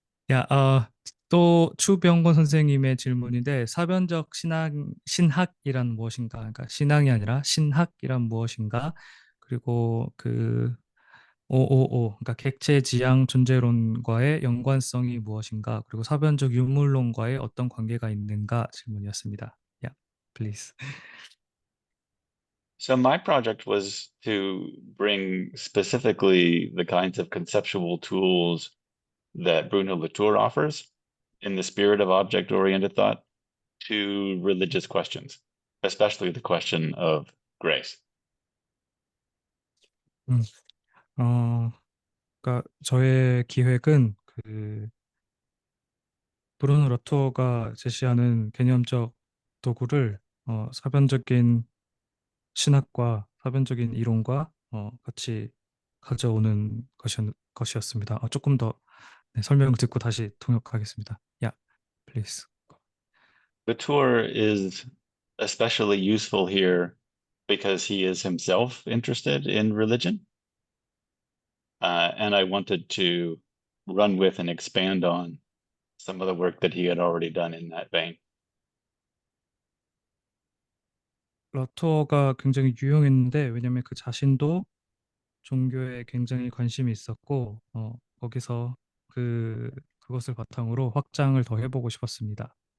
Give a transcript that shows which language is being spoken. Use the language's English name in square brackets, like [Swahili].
[Korean] 야, 또 추병건 선생님의 질문인데 사변적 신학이란 무엇인가? 그러니까 신앙이 아니라 신학이란 무엇인가? 그리고 그 오오오, 그러니까 객체지향 존재론과의 연관성이 무엇인가? 그리고 사변적 유물론과의 어떤 관계가 있는가? 질문이었습니다. [English] Yeah, please. So my project was to bring specifically the kinds of conceptual tools that Bruno Latour offers in the spirit of object-oriented thought to religious questions, especially the question of grace. [Korean] 음, 어, 그러니까 저의 기획은 그 브루노 러토가 제시하는 개념적 도구를 사변적인 신학과 사변적인 이론과 같이 가져오는 것이었습니다. 조금 더 네, 설명 듣고 다시 통역하겠습니다. [English] Yeah, please. Latour is especially useful here because he is himself interested in religion. And I wanted to run with and expand on some of the work that he had already done in that vein. [Korean] 러토가 굉장히 유용했는데 왜냐면 그 자신도 종교에 굉장히 관심이 있었고 거기서 그것을 바탕으로 확장을 더 해보고 싶었습니다.